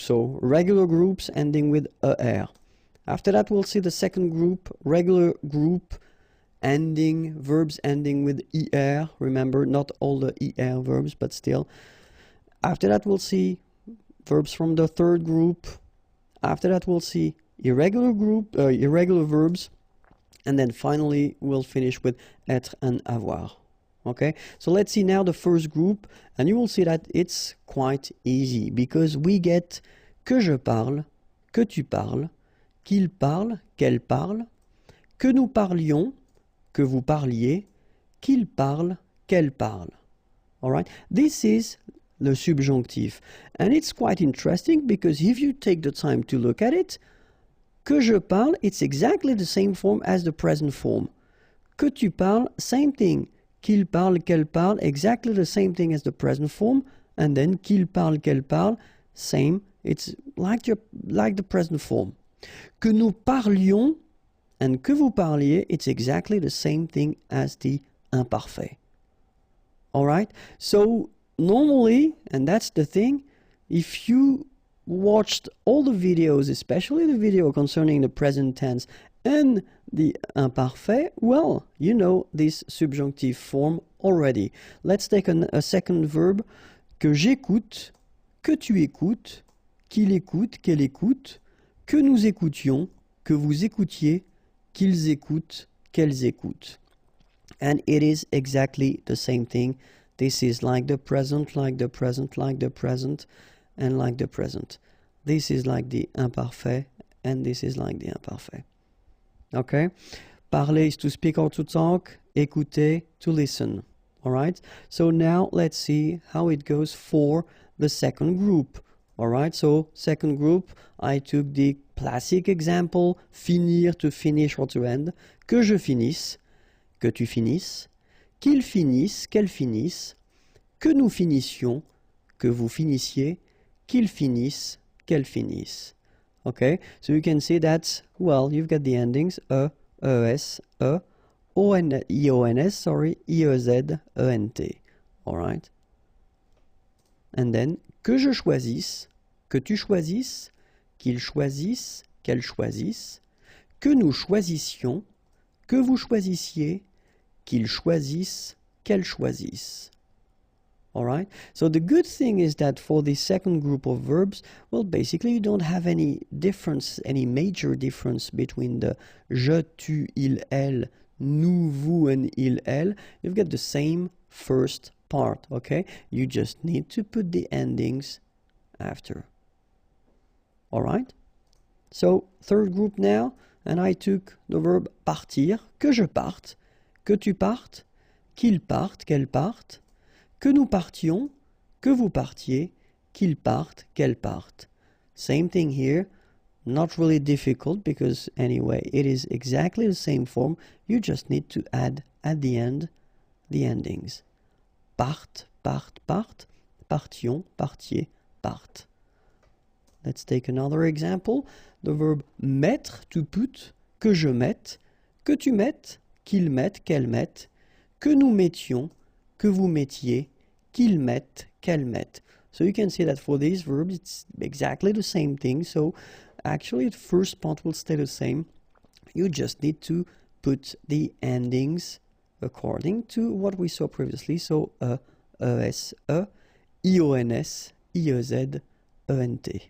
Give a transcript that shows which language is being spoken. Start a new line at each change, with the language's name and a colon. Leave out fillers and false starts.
English: So, regular groups ending with er. After that, we'll see the second group, regular group verbs ending with er. Remember, not all the er verbs, but still. After that, we'll see verbs from the third group. After that, we'll see irregular verbs. And then finally, we'll finish with être and avoir. Okay, so let's see now the first group, and you will see that it's quite easy because we get
French: que je parle, que tu parles, qu'il parle, qu'elle parle, que nous parlions, que vous parliez, qu'il parle, qu'elle parle.
English: All right, this is the subjunctive, and it's quite interesting because if you take the time to look at it,
French: que je parle,
English: it's exactly the same form as the present form.
French: Que tu parles,
English: same thing.
French: Qu'il parle, qu'elle parle,
English: exactly the same thing as the present form. And then
French: qu'il parle, qu'elle parle,
English: same it's like the present form.
French: Que nous parlions
English: and
French: que vous parliez,
English: it's exactly the same thing as the imparfait. All right? So normally, and that's the thing, if you watched all the videos, especially the video concerning the present tense and the imparfait, well, you know this subjunctive form already. Let's take a second verb.
French: Que j'écoute, que tu écoutes, qu'il écoute, qu'elle écoute, que nous écoutions, que vous écoutiez, qu'ils écoutent, qu'elles écoutent.
English: And it is exactly the same thing. This is like the present, like the present, like the present, and like the present. This is like the imparfait, and this is like the imparfait. Okay? Parler is to speak or to talk. Écouter, to listen. All right? So now let's see how it goes for the second group. All right? So second group, I took the classic example, finir, to finish or to end.
French: Que je finisse, que tu finisses, qu'il finisse, qu'elle finisse, que nous finissions, que vous finissiez, qu'il finisse, qu'elle finisse.
English: Okay, so you can see that, well, you've got the endings ES, IONS, sorry, IEZ, ENT. All right. And then,
French: que je choisisse, que tu choisisses, qu'il choisisse, qu'elle choisisse, que nous choisissions, que vous choisissiez, qu'il choisisse, qu'elle choisisse.
English: All right. So the good thing is that for the second group of verbs, well, basically you don't have any difference, any major difference between the je, tu, il, elle, nous, vous, and il, elle. You've got the same first part, okay? You just need to put the endings after. All right. So third group now, and I took the verb partir,
French: que je parte, que tu partes, qu'il parte, qu'elle parte, que nous partions, que vous partiez, qu'il parte, qu'elle parte.
English: Same thing here, not really difficult because anyway, it is exactly the same form. You just need to add at the end the endings.
French: Parte, parte, parte, partions, partiez, parte.
English: Let's take another example. The verb mettre, to put,
French: que je mette, que tu mettes, qu'il mette, qu'elle mette, que nous mettions, que vous mettiez, qu'il mette, qu'elle mette.
English: So you can see that for these verbs, it's exactly the same thing. So actually, the first part will stay the same. You just need to put the endings according to what we saw previously. So ES, IONS, IEZ, ENT.